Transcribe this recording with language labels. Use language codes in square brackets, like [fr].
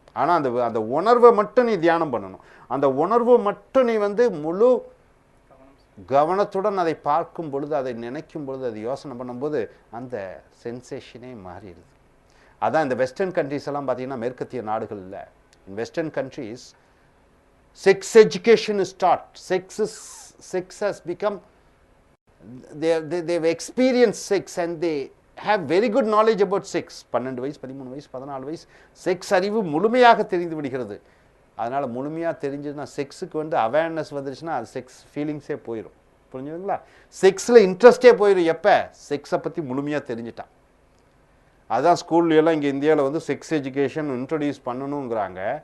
[ta] ஆனால் அந்த உணர்வை மட்டும் நீ தியானம் பண்ணணும். அந்த உணர்வு மட்டும் நீ முழு கவனத்துடன் அதை பார்க்கும் பொழுது, அதை நினைக்கும் பொழுது, அதை யோசனை பண்ணும்போது அந்த சென்சேஷனே மாறிடுது. அதான் இந்த வெஸ்டர்ன் கண்ட்ரீஸ் எல்லாம் பார்த்தீங்கன்னா, மேற்கத்திய நாடுகள் இல்லை, [en] In western countries sex education is taught. Sex has become, they've experienced sex and they have very good knowledge about sex. [ta] 12 வயசு 13 வயசு 14 வயசு செக்ஸ் அறிவு முழுமையாக தெரிந்து விடுகிறது. அதனால் முழுமையாக தெரிஞ்சதுன்னா செக்ஸுக்கு அவேர்னஸ் வந்துருச்சுன்னா அது செக்ஸ் ஃபீலிங்ஸே போயிடும். புரிஞ்சுதுங்களா? செக்ஸில் இன்ட்ரெஸ்டே போயிடும் எப்போ செக்ஸை பற்றி முழுமையாக தெரிஞ்சிட்டான். அதுதான் ஸ்கூல்லையெல்லாம் இங்கே இந்தியாவில் செக்ஸ் எஜுகேஷன் இன்ட்ரடியூஸ் பண்ணணுங்கிறாங்க.